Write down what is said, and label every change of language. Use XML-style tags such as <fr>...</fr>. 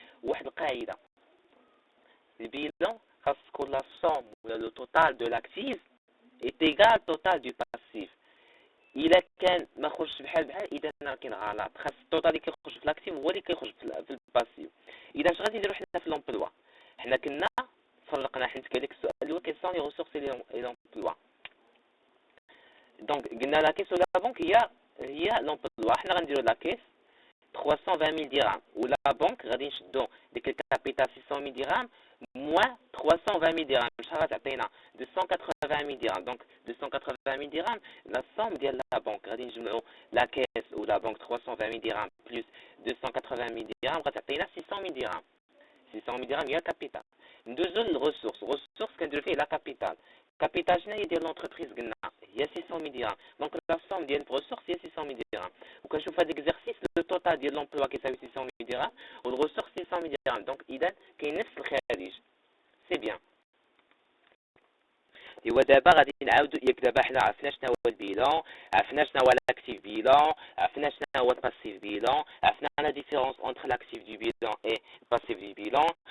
<ar>واحد القاعده البيلان خاص تكون لا somme ولا لو توتال دو لاكتيف</ar> <fr>est égal au total du passif.</fr> <ar>إلا كان ما خرجش بحال إذا كاين غلط. خاص التوتال اللي كيخرج في لاكتيف هو اللي كيخرج في الباسيف. إذا اش غادي نديرو حنا في لومبلوا؟ حنا كنا فرقنا حيت قال لك السؤال اللي هو كيسون لي ريسورس اي لومبلوا.</ar> <fr>Donc, la caisse ou la banque, il y a l'emploi. On va la caisse 320 000 dirhams. Ou la banque,</fr> <ar>غادي نشدو ديك الكابيتال</ar> <fr>600 000 dirhams moins 320 000 dirhams.</fr> <ar>شحال غتعطينا 280 000 dirhams.</ar> <fr>Donc 280 000 dirhams, la somme ديال la banque</fr> <ar>غادي نجمعوا</ar> <fr>la caisse ou la banque 320 000 dirhams plus 280 000 dirhams</fr> <ar>غتعطينا</ar> <fr>600 000 dirhams.</fr> <ar>600 000 dirhams هي الكابيتال. ندوزو للريسورس. الريسورس كنديرو فيه لا كابيتال. كابيتال شنو هي ديال لونتربريز قلنا هي 600 000 dirhams. دونك لا سوم ديال الريسورس هي 600 000 dirhams. وكنشوف هذا الاكزرسيس لو توتال ديال لومبلوا كيساوي 600 000 dirhams والريسورس 600 000 dirhams. دونك اذا كاين نفس الخارج.</ar> <fr>سي بيان.</fr> <ar>ايوا دابا غادي نعاودو ياك دابا حنا عرفنا شنو هو البيلون، عرفنا شنو هو لاكتيف بيلون، عرفنا شنو هو الباسيف بيلون، عرفنا لا ديفيرونس اونتر لاكتيف دو بيلون اي الباسيف دو بيلون.</ar>